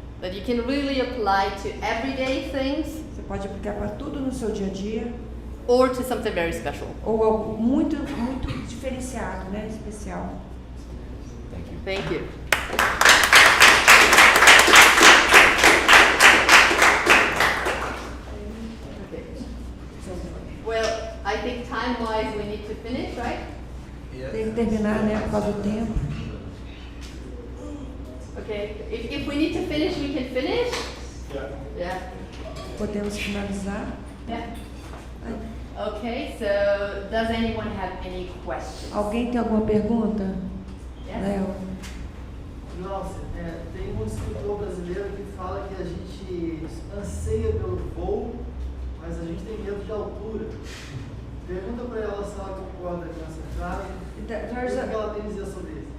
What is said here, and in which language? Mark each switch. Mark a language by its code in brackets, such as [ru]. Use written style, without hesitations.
[en] That you can really apply to everyday things. [pt] Você pode aplicar para tudo no seu dia a dia. [en] Or to something very special. [pt] Ou algo muito, muito diferenciado, né? Especial. [en] Thank you. Okay. Well, I think time-wise we need to finish, right? [pt] Tem que terminar, né? Por causa do tempo. [en] Okay. If we need to finish, we can finish. Yeah. [pt] Podemos finalizar. [en] Yeah. Okay. So, does anyone have any questions? [pt] Alguém tem alguma pergunta? [en] Yes. Léo? [pt] Nossa, tem um escritor brasileiro que fala que a gente anseia pelo voo, mas a gente tem medo de altura. Pergunta para ela se ela concorda com essa frase. O que ela tem a dizer sobre isso?